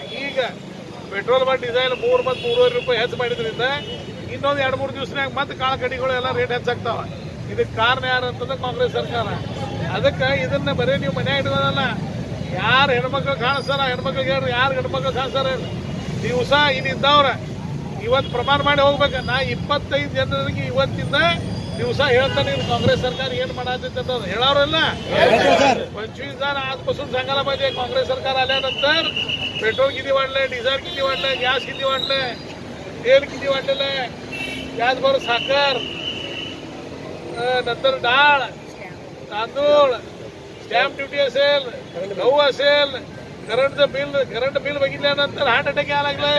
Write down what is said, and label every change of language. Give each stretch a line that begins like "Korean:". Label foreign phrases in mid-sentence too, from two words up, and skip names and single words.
Kannada: ಈಗ ಪೆಟ್ರೋಲ್ ಮತ್ತು ಡೀಸೆಲ್ 3 ಮತ್ತು 3.5 ರೂಪಾಯಿ ಹೆಚ್ಚು ಮಾಡಿದ್ರಿಂದ ಇನ್ನೊಂದು 2-3 ದಿವಸನಾಗ ಮತ್ತೆ ಕಾಳ ಕಡಿಗಳು ಎಲ್ಲ ರೇಟ್ ಹೆಚ್ಚಾಗ್ತಾವ. ಇದಕ್ಕೆ ಕಾರಣ ಯಾರು ಅಂತಂದ್ರೆ ಕಾಂಗ್ರೆಸ್ ಸರ್ಕಾರ. ಅದಕ್ಕೆ ಇದನ್ನ ಬರೀ ನೀವು ಮನೆ ಇಡೋದಲ್ಲ, ಯಾರು ಹೆಣ್ಮಕ್ಳು ಕಾಣಿಸ್ತಾರ ಹೆಣ್ಮಕ್ಳಿಗೆ ಹೇಳ್ರಿ, ಯಾರು ಹೆಣ್ಮಕ್ಳು ಕಾಣಿಸ್ತಾರ ದಿವಸ ಇಲ್ಲಿದ್ದವ್ರ ಇವತ್ತು ಪ್ರಮಾಣ ಮಾಡಿ ಹೋಗ್ಬೇಕು. ನಾ 25 ಜನರಿಗೆ ಇವತ್ತಿಂದ दिवसा ಹೇಳ್ತಾನೆ ಕಾಂಗ್ರೆಸ್ ಸರ್ಕಾರ ಏನು ಮಾಡಾತೈತೆ ಅಂತ ಹೇಳೋರಲ್ಲ.
Marathi: 25 जण आजपासून सांगायला पाहिजे काँग्रेस सरकार आल्यानंतर पेट्रोल किती वाढले, डिझेल किती वाढले, गॅस किती वाढले, तेल किती वाढलेलं आहे, त्याचबरोबर साखर, नंतर डाळ, तांदूळ, स्टॅम्प ड्युटी असेल, गहू असेल, करंट बिल बघितल्यानंतर हार्ट अटॅक यायला लागलाय.